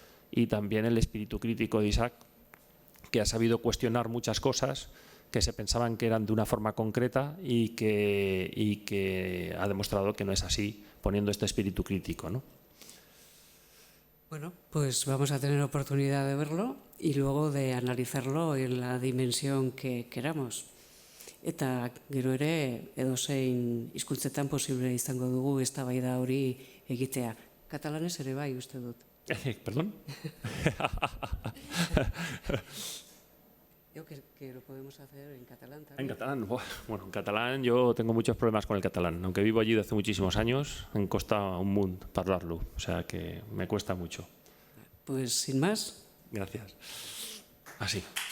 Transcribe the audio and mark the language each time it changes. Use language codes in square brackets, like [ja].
[es] Y también el espíritu crítico de Isaac, que ha sabido cuestionar muchas cosas que se pensaban que eran de una forma concreta y que ha demostrado que no es así, poniendo este espíritu crítico, ¿no? Bueno, pues vamos a tener oportunidad de verlo y luego de analizarlo en la dimensión que queramos. [eu] Eta gero ere edozein hizkuntzetan posible izango dugu eztabaida hori egitea. Katalanez ere bai uste dut. [es] ¿Perdón? Yo que lo podemos hacer en catalán también. En catalán, bueno, en catalán yo tengo muchos problemas con el catalán. Aunque vivo allí desde hace muchísimos años, me cuesta un mundo hablarlo, o sea que me cuesta mucho. Pues sin más. Gracias. Así.